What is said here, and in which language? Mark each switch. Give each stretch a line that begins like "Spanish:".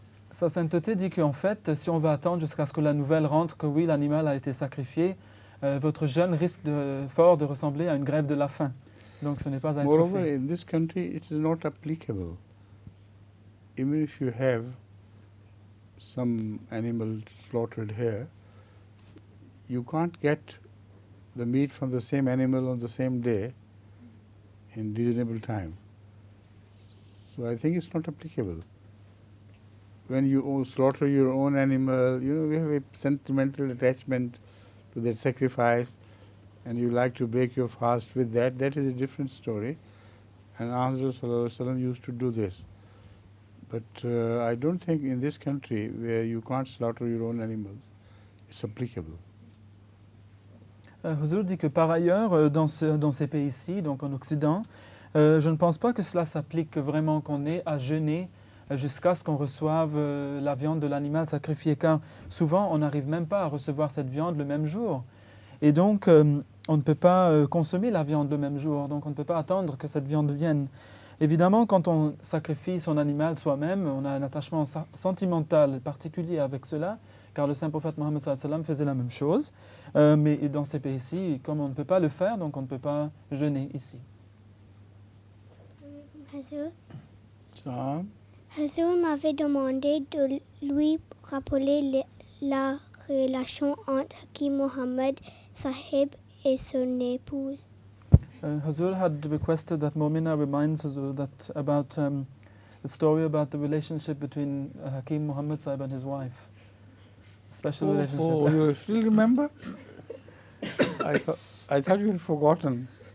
French: Sa sainteté dit qu'en fait, si on va attendre jusqu'à ce que la nouvelle rentre que oui, l'animal a été sacrifié, votre jeûne risque fort de ressembler à une grève de la faim. Donc ce n'est pas à être
English: Moreover,
French: fait.
English: in this country, it is not applicable. Even if you have some animal slaughtered here, you can't get the meat from the same animal on the same day in reasonable time. So I think it's not applicable. When you slaughter your own animal, you know, we have a sentimental attachment to that sacrifice, and you like to break your fast with that. That is a different story. And Hazrat
Arabic: Sallallahu Alaihi Wasallam
English: used to do this. But I don't think in this country where you can't slaughter your own animals, it's applicable.
French: Huzur dit que par ailleurs, dans ces pays-ci, donc en Occident, je ne pense pas que cela s'applique vraiment qu'on ait à jeûner jusqu'à ce qu'on reçoive la viande de l'animal sacrifié, car souvent on n'arrive même pas à recevoir cette viande le même jour. Et donc on ne peut pas consommer la viande le même jour, donc on ne peut pas attendre que cette viande vienne. Évidemment, quand on sacrifie son animal soi-même, on a un attachement sentimental particulier avec cela, car le saint prophète Mohammed
Arabic: sallallahu alayhi wa sallam
French: faisait la même chose. Mais dans ces pays-ci, comme on ne peut pas le faire, donc on ne peut pas jeûner ici. Huzur m'avait demandé de lui rappeler la relation entre Hakim Mohammed Sahib et son épouse.
English: Huzur had requested that Momina reminds Huzur that about the story about the relationship between Hakim Muhammad Sahib and his wife. Special relationship. Oh, you still remember? I thought you had forgotten.